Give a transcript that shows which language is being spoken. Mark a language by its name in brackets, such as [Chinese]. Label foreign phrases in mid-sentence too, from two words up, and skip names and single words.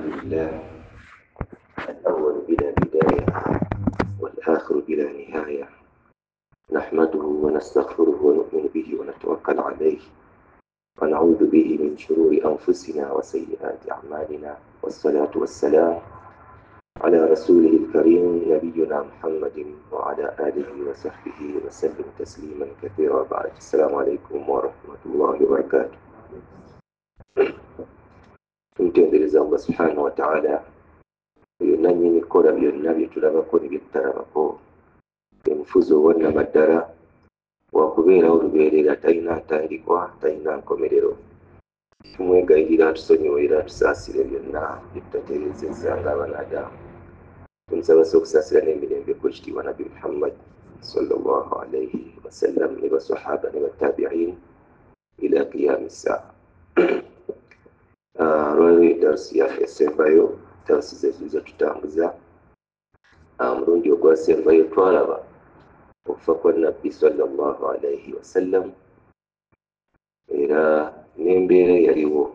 [Arabic] لله الأول بلا بداية والآخر بلا نهاية، نحمده ونستغفره ونؤمن به ونتوكل عليه ونعوذ به من شرور أنفسنا وسيئات أعمالنا، والصلاة والسلام على رسوله الكريم نبينا محمد وعلى آله وصحبه وسلم تسليما كثيرا. بعد السلام عليكم ورحمة الله وبركاته. [Ganda] Tumtendereza Allah [Arabic] سبحانه وتعالى [Ganda] byonna nnyini kola byonna bye tulabako ne byetutalabako, emufuzi owonna maddala wakubeerawo lubeerera, talina ntandikwa talina nkomerero. Tumwegayirira atusonyiwera atusaasire byonna bye tutatereezezza ng'abanadamu. Tumusabase okusaasira n'emirembe ku kitiibwa Nabi Muhammad [Arabic] صلى الله عليه وسلم [Ganda] ne basahaba ne batabi'in [Arabic] إلى قيام الساعة. [Ganda] Lwali darasi yaffe esembayo, darasi zetu zetutambuza mulundi ogwasembayo twalaba okufa kwa Nabbi [Arabic] صلى الله عليه وسلم [Ganda] era n'embeera yaliwo.